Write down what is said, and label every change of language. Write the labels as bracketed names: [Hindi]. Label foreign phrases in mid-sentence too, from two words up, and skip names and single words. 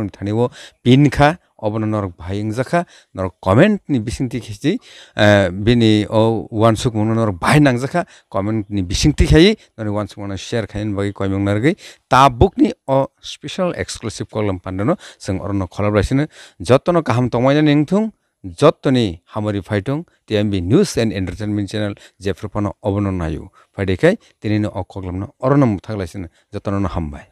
[Kok Borok] थानिवो पिनखा अबन नरक भाइं जाखा नरक कमेंट नि बिसिंति खिसि बिनि ओ वानसुक मन नरक भाइ नांजाखा कमेंट नि बिसिंति खाइ नरक वानसुक मन शेयर खाइन बागै कयमं नारगै ताबुक नि ओ [English] special exclusive [Kok Borok] कलम पांडनो जों अरन खलाब्लासिनो जतनो काहाम तमायना निंथुं जतनि हामरि फाइटुं टीएमबी न्यूज एंड एंटरटेनमेंट चैनल जेफ्रफानो अबन नायु फाइदैखाय तिनिनो अ कलमनो अरन मुथागलासिनो जतनो हामबाय।